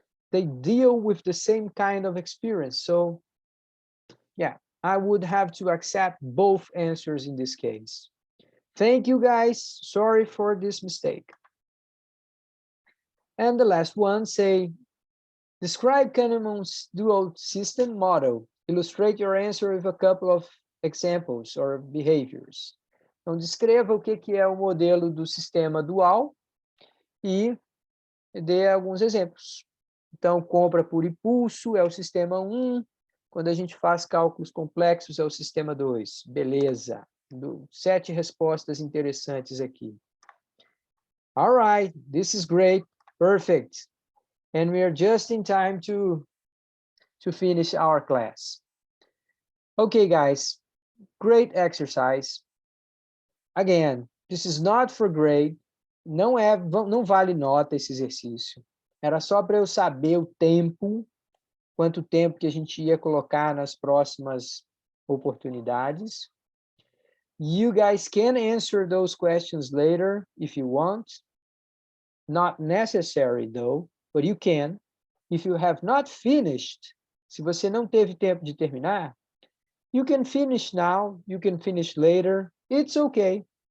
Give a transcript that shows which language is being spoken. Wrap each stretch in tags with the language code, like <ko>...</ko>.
<en>They deal with the same kind of experience. So yeah, I would have to accept both answers in this case. Thank you, guys. Sorry for this mistake. And the last one, say, describe Kahneman's dual system model. Illustrate your answer with a couple of examples or behaviors.</en> <pt>Então, descreva o que é o modelo do sistema dual e dê alguns exemplos. Então, compra por impulso é o sistema 1. Quando a gente faz cálculos complexos é o sistema 2. Beleza. 7 respostas interessantes aqui.</pt> <en>All right, this is great. Perfect. And we are just in time to finish our class. Okay, guys, great exercise. Again, this is not for grade.</en> <pt>Não vale nota esse exercício. Era só para eu saber o tempo, quanto tempo que a gente ia colocar nas próximas oportunidades.</pt> <en>You guys can answer those questions later if you want. Not necessary, though, but you can. If you have not finished,</en> <pt>se você não teve tempo de terminar,</pt> <en>you can finish now, you can finish later. It's okay.</en>